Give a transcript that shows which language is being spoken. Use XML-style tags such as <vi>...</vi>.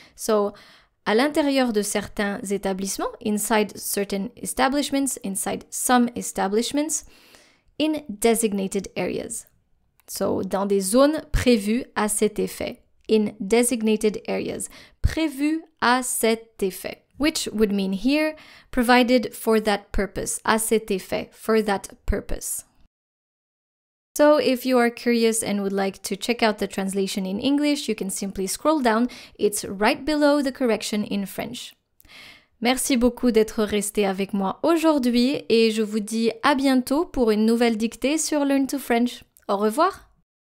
<en>So,</en> <fr>à l'intérieur de certains établissements,</fr> <en>inside certain establishments, inside some establishments, in designated areas. So,</en> <fr>dans des zones prévues à cet effet.</fr> <en>In designated areas.</en> <fr>Prévues à cet effet.</fr> <en>Which would mean here, provided for that purpose.</en> <fr>À cet effet.</fr> <en>For that purpose. So if you are curious and would like to check out the translation in English, you can simply scroll down. It's right below the correction in French.</en> <fr>Merci beaucoup d'être resté avec moi aujourd'hui et je vous dis à bientôt pour une nouvelle dictée sur Learn to French. Au revoir!</fr>